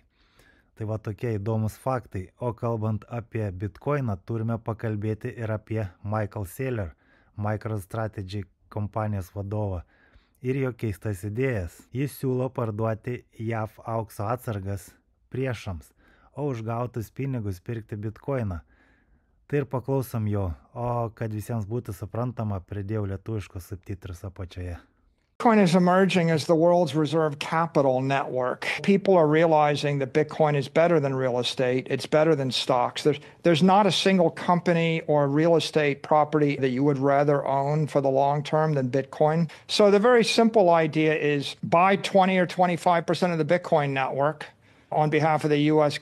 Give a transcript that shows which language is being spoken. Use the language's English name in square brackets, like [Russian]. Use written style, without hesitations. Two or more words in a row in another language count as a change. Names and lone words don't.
[Lithuanian] Tai va tokie įdomus faktai, o kalbant apie bitkoiną, turime pakalbėti ir apie Michael Saylor, MicroStrategy kompanijos vadovą, ir jo keistas idėjas. Jis siūlo parduoti JAV aukso atsargas priešams, o už gautus pinigus pirkti bitkoiną. Tai ir paklausom jo, o kad visiems būtų suprantama, pridėjau lietuviškus subtitrus apačioje. [English] Bitcoin is emerging as the world's reserve capital network. People are realizing that Bitcoin is better than real estate. It's better than stocks. There's not a single company or real estate property that you would rather own for the long term than Bitcoin. So the very simple idea is buy 20 or 25% of the Bitcoin network on behalf of the U.S.